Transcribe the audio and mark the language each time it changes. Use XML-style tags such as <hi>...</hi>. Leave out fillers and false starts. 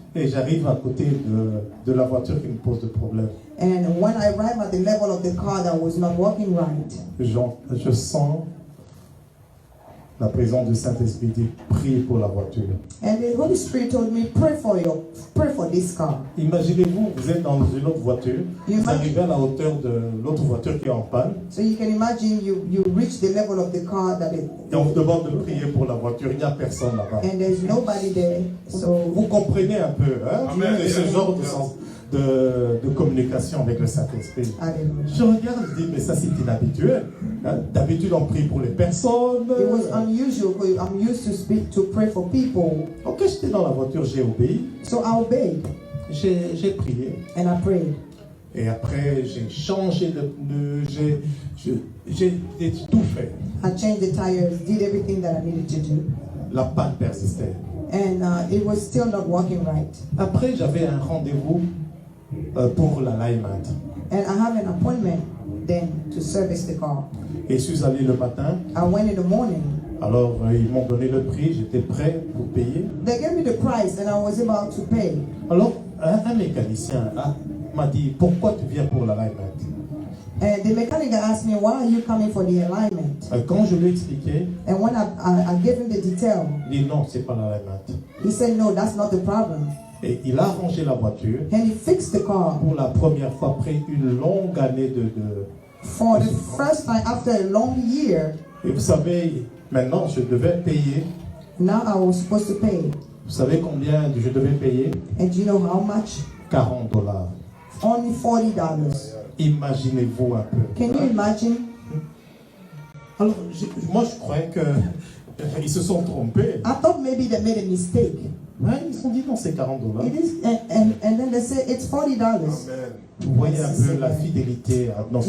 <fr>et j'arrive à côté de la voiture qui me pose de problème.</fr> <en>And when I arrived at the level of the car that was not working right,</en> <fr>Je sens la présence du Saint-Esprit dit prie pour la voiture.</fr> <en>and the Holy Spirit told me, pray for this car.</en> <fr>Imaginez-vous, vous êtes dans une autre voiture, vous arrivez à la hauteur de l'autre voiture qui est en panne</fr> <en>So you can imagine you reach the level of the car</en> <fr>et on vous demande de prier pour la voiture, il n'y a personne là-bas.</fr> <en>and there's nobody there. So</en> <fr>Vous comprenez un peu</fr> <en>Amen.</en> <fr>ce genre de communication avec le Saint-Esprit.</fr> <en>hallelujah.</en> <fr>Je regarde, je dis, mais ça c'est inhabituel. D'habitude, on prie pour les personnes.</fr> <en>It was unusual because I'm used to pray for people.</en> <fr>Ok, j'étais dans la voiture, j'ai obéi.</fr> <en>So I obeyed</en> <fr>J'ai prié.</fr> <en>and I prayed.</en> <fr>Et après, j'ai changé de pneu, j'ai tout fait.</fr> <en>I changed the tires, did everything that I needed to do,</en> <fr>La panne persistait.</fr> <en>and it was still not working right.</en> <fr>Après, j'avais un rendez-vous pour l'alignment.</fr> <en>And I have an appointment then to service the car.</en> <fr>Et je suis allé le matin.</fr> <en>I went in the morning.</en> <fr>Alors, ils m'ont donné le prix, j'étais prêt pour payer.</fr> <en>They gave me the price and I was about to pay.</en> <fr>Alors, un mécanicien m'a dit, pourquoi tu viens pour l'alignment?</fr> <en>And the mechanic asked me, why are you coming for the alignment?</en> <fr>Quand je lui ai expliqué,</fr> <en>And when I gave him the detail,</en> <fr>il dit non, c'est pas l'alignment.</fr> <en>he said, no, that's not the problem.</en> <fr>Et il a rangé la voiture</fr> <en>And he fixed the car.</en> <fr>pour la première fois après une longue année</fr> <en>For the first time after a long year,</en> <fr>Et vous savez, maintenant, je devais payer.</fr> <en>now I was supposed to pay.</en> <fr>Vous savez combien je devais payer?</fr> <en>And do you know how much?</en> <fr>$40.</fr> <en>Only $40.</en> <fr>Imaginez-vous un peu.</fr> <en>Can you imagine?</en> <fr>Alors, moi, je croyais qu'ils se sont trompés.</fr> <en>I thought maybe they made a mistake.</en> <fr>Ouais, ils se sont dit non, c'est $40.</fr> <en>It is, and then they say it's $40.</en> <fr>Vous voyez un peu la fidélité à notre</fr>